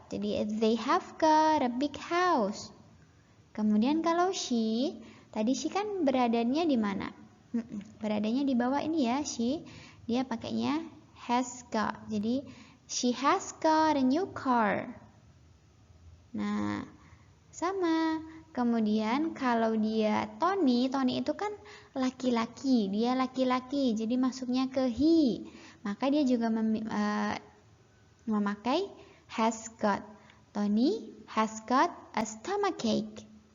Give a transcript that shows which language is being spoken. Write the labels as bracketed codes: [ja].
[id] Jadi [en] they have got a big house. [id] Kemudian kalau she, tadi she kan beradanya di mana? Beradanya di bawah ini ya, she. Dia pakainya has got. [en] Jadi she has got a new car. [id] Nah, sama. Kemudian kalau dia Tony itu kan laki-laki. Dia laki-laki, jadi masuknya ke he. Maka dia juga memakai has got. [en] Tony has got a stomachache.